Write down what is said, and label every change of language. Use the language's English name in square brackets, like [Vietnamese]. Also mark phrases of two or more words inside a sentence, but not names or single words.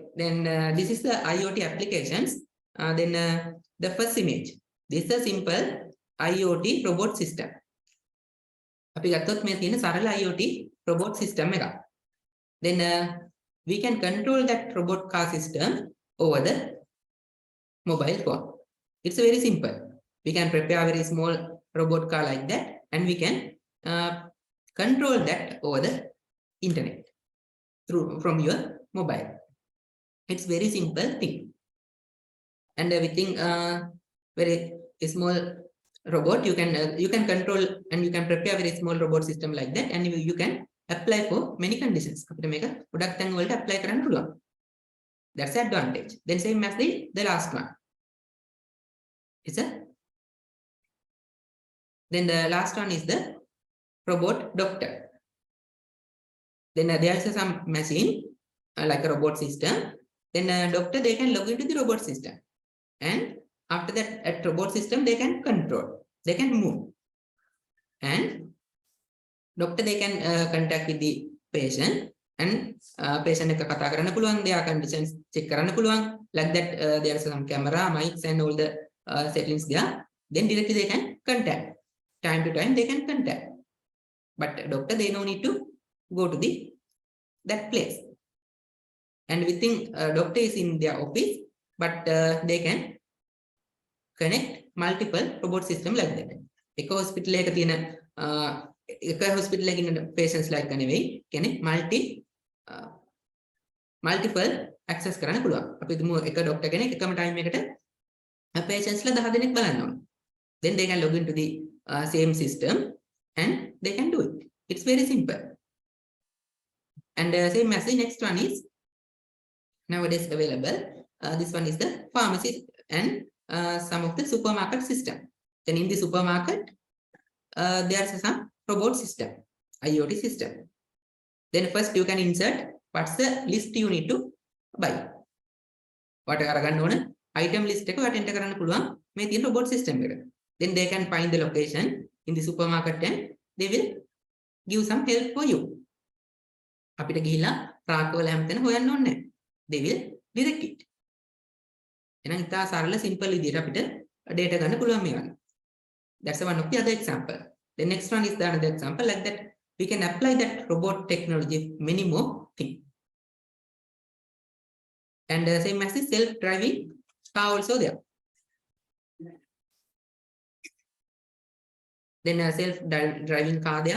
[English] Then this is the IoT applications. Then the first image. This is a simple IoT robot system. [Sinhala] අපි ගත්තොත් මේ තියෙන සරල [English] IoT robot system [Sinhala] එකක්. [English] Then we can control that robot car system over the mobile phone. It's very simple. We can prepare a very small robot car like that, and we can control that over the internet from your mobile. It's very simple thing, and within very small robot you can control and you can prepare a very small robot system like that, and you can apply for many conditions. [Sinhala] අපිට මේක ගොඩක් තැන් වලට apply කරන්න පුළුවන්. [English] That's the advantage. Then same as the last one. Then the last one is the robot doctor. Then there is some machine like a robot system. Then doctor, they can log into the robot system, and after that at robot system they can control, they can move, and doctor, they can contact with the patient, and [Sinhala] patient එක කතා කරන්න පුළුවන්, [English] their conditions check [Sinhala] කරන්න පුළුවන්, [English] like that. There is some camera, mics, and all the settings there. Then directly they can contact, time to time they can contact, but doctor, they no need to go to that place. And we think doctor is in their office, but they can connect multiple robot system like that. [Sinhala] එක hospital එකක තියෙන එක hospital එකක ඉන්න [English] patients like [Sinhala] නෙවෙයි, කියන්නේ [English] multiple access [Sinhala] කරන්න පුළුවන්. අපි හිතමු එක doctor කෙනෙක් එකම time එකකට patients ලා 10 දෙනෙක් බලන්න ඕන. [English] Then they can log into the same system and they can do it. It's very simple. And same as the next one is nowadays available. This one is the pharmacy and some of the supermarket system. Then in the supermarket, there's some robot system, IoT system. Then first you can insert what's the list you need to buy. [Sinhala] What කරගන්න ඕන [English] item list [Sinhala] එක ඔයාලට enter කරන්න පුළුවන් මේ තියෙන robot system එකට. [English] Then they can find the location in the supermarket and they will give some help for you. [Sinhala] අපිට ගිහිලා රාක්ක වල හැමතැන හොයන්න ඕනේ නැහැ. [English] They will direct it. [Sinhala] එහෙනම් ඉතා සරල simple විදිහට අපිට data ගන්න පුළුවන් මේ වගේ. [English] That's one of the other example. The next one is the another example like that. We can apply that robot technology many more things. And same as the self-driving car also there. Then self-driving car there.